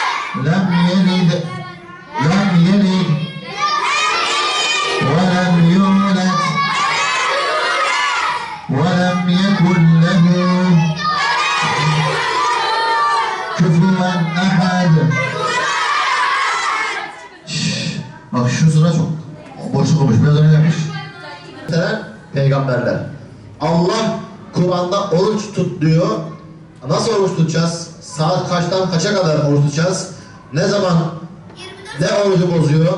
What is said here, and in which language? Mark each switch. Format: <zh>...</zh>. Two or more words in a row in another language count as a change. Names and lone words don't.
<ar>لم يلد ولم يولد ولم يكن له كفوا أحد.</ar> <tr>Bak şu sıra çok boşluk olmuş. Biraz önce yapmış. Peygamberler. Allah Kur'an'da oruç tut diyor. Nasıl oruç tutacağız? Saat kaçtan kaça kadar oruç tutacağız? Ne zaman ne orucu bozuyor?</tr>